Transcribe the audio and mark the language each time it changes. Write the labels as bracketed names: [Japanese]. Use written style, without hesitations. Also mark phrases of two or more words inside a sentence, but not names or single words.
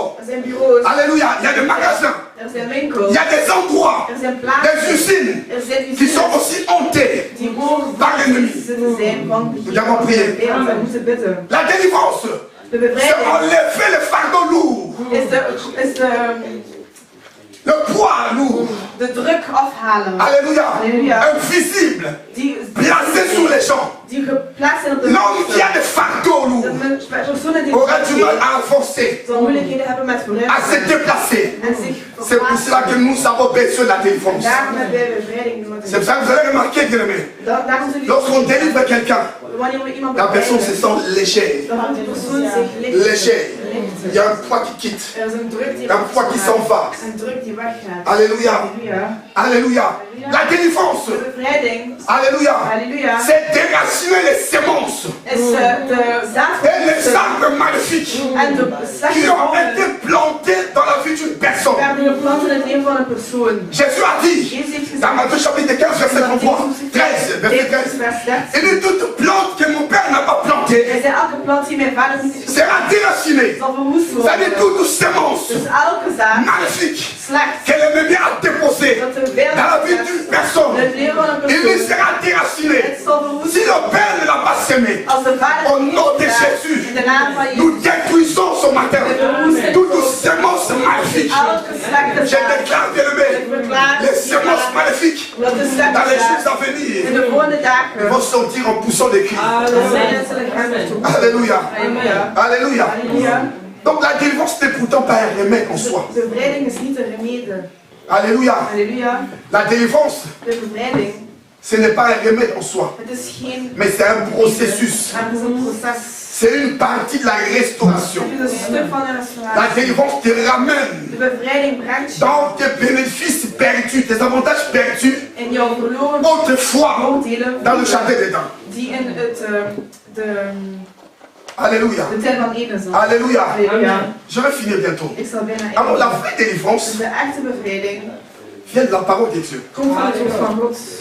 [Dutch] er zijn bureaus, [French] alléluia, il y a des magasins, [Dutch] er zijn winkels, [French] il y a des endroits, [Dutch] er zijn [French] des [Dutch] plaatsen, [French] usines [Dutch] er zijn [French] qui sont usines aussi hantés. [Dutch] die mogen [French] par l'ennemi. [Dutch] zitten zijn van [French] Nous allons prier. [Dutch] wereld. We moeten bidden. [French] La délivrance, [Dutch] De [French] c'est [Dutch] bevrijding [French] enlever le fardeau lourd, [Dutch] is [French] le poids lourd, [Dutch] de druk afhalen. [French] alléluia, Alléluia. invisible, [Dutch] Die [French] placé sur les gens. [Dutch] die geplaatst zijn op de [French] L'homme qui a des fardeaux [Dutch] Dat [French] lourds [Dutch] personen die [French] aura du mal à avancer, [Dutch] zal moeilijkheden hebben met [French] à se [Dutch] vooruitgang [French] déplacer. [Dutch] en zich [French] C'est pour cela que nous avons besoin de la délivrance. [Dutch] Daarom hebben wij bevrijding [French] C'est [Dutch] nodig. [French] pour ça que vous allez remarquer, bien aimé, [Dutch] Daarom zullen [French] lorsqu'on délivre quelqu'un, [Dutch] wanneer we iemand [French] la personne se [Dutch] bevrijden, [French] sent légère. [Dutch] dan houdt die persoon zich licht. [French] Légère. Il y a un poids qui quitte, [Dutch] Er is een druk die [French] un poids qui s'en va. [Dutch] Een druk die weggaat. [French] Alléluia. [Dutch] Halleluja. [French] Alléluia. La délivrance, [Dutch] De bevrijding. [French] alléluia, [Dutch] Halleluja. [French] c'est déraciner les sémences [Dutch] Is de zaad [French] et les arbres maléfiques [Dutch] en de [French] qui [Dutch] slechte [French] ont [Dutch] bomen [French] été plantés dans la vie d'une personne. [Dutch] werden geplant in het leven van een persoon. [French] Jésus a dit, [Dutch] Jezus heeft [French] dans Matthieu chapitre 15, verset 33, 13, verset 13, [Dutch] vers 13. [French] il dit toute plante que mon Père n'a pas plantée [Dutch] Hij zei elke plant die mijn vader niet heeft [French] sera déracinée. [Dutch] zal verwoest [French] Ça dit [Dutch] worden. [French] toute sémence [Dutch] Dus elke zaad [French] maléfique [Dutch] slecht [French] que l'ennemi a déposée [Dutch] dat de wereld [French] dans la vie d'une personne, [Dutch] in het leven van een [French] il [Dutch] persoon [French] sera déraciné. [Dutch] het zal verwoest [French] Si le Père ne l'a pas sémé, [Dutch] als de vader [French] au [Dutch] het [French] nom [Dutch] niet [French] de [Dutch] heeft gedaan. [French] Jésus, [Dutch] In de naam van [French] nous [Dutch] Jezus. [French] détruisons ce matin toute sémence maléfique. [Dutch] Elke slechte [French] Je [Dutch] zaad. [French] déclare, bien aimé, [Dutch] Ik verklaar [French] les sémences maléfiques [Dutch] dat de [French] dans les jours [Dutch] slechte [French] à [Dutch] zaad in [French] venir [Dutch] de volgende dagen [French] vont sortir en poussant des cris. [Dutch] de zijnen zullen gaan naartoe. [French] Alléluia. [Dutch] Halleluja. [French] Alléluia. [Dutch] Halleluja. [French] Donc la délivrance n'est pourtant pas un remède en soi. [Dutch] De bevrijding is niet een remede. [French] Alléluia. [Dutch] Halleluja. [French] La délivrance, [Dutch] De bevrijding. [French] ce n'est pas un remède en soi. [Dutch] Het is geen. [French] Mais c'est un processus. [Dutch] Maar het is een proces. [French] C'est une partie de la restauration. [Dutch] Het is een stuk van de [French] La [Dutch] restauratie. [French] délivrance te ramène [Dutch] De bevrijding brengt je [French] dans tes bénéfices perdus, tes avantages perdus [Dutch] in jouw verloren [French] autrefois [Dutch] voordelen [French] dans le jardin d'Éden. [Dutch] die in [French] Alléluia. [Dutch] de tijd van Eden zat. [French] Alléluia. [Dutch] Halleluja. [French] Je vais finir bientôt. [Dutch] Ik zal bijna [French] Alors la [Dutch] eindigen. [French] vraie délivrance [Dutch] Dus de echte bevrijding [French] vient de la parole de Dieu. [Dutch] komt van het woord van God.